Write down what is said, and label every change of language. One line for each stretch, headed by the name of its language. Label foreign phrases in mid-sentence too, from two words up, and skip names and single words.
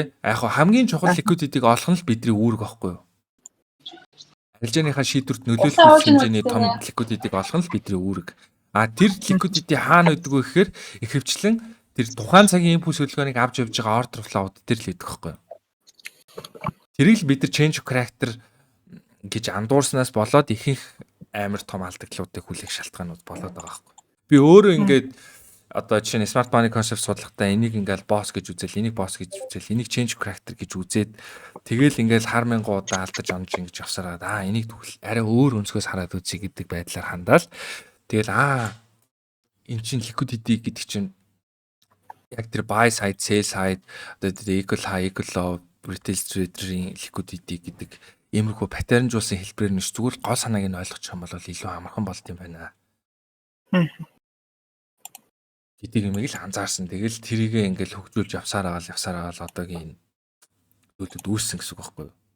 Mongolian: Яг хамгийн чухал liquidity-г олох нь л бидний үүрэг байхгүй юу. Арилжааныхаа шийдвэрт нөлөөлөх хэмжээний том liquidity-г олох нь л бидний үүрэг. Тэр liquidity хаана байдаг вэ гэхээр ихэвчлэн тэр тухайн цагийн импульс хөдөлгөөнийг авч явж байгаа
English: order flow
Mongolian: дээр л байдаг байхгүй юу. Тэрийг л бид нар
English: change of character
Mongolian: гэж андуурснаас болоод ихэнх амар том алдагдлуудыг хүлээх шалтгаанууд болоод байгаа байхгүй. Би өөрөө ингээд одоо жишээ нь
English: smart money concept
Mongolian: судлахдаа энийг ингээл boss гэж үзэл, энийг boss гэж үзэл, энийг
English: change of character
Mongolian: гэж үзээд тэгэл ингээл хар мянгуудаа алдаж онж ингэж явсараад энийг тэгвэл арай өөр өнцгөөс хараад үзье гэдэг байдлаар хандаал. Тэгэл эн чинь liquidity гэдэг чинь яг тэр
English: buy side, sell side,
Mongolian: одоо тэр
English: equal high, equal low, retail trader-
Mongolian: ийн liquidity гэдэг иймэрхүү паттернжуулсан хэлбэрээр нь зүгээр гол санааг нь ойлгочих юм бол илүү амархан болт юм байна. Гэдэг юмыг л анзаарсан. Тэгэл тэрийгээ ингээл хөгжүүлж явсаар агаал одоогийн зүйлүүд үүссэн гэсэн үг байхгүй юу?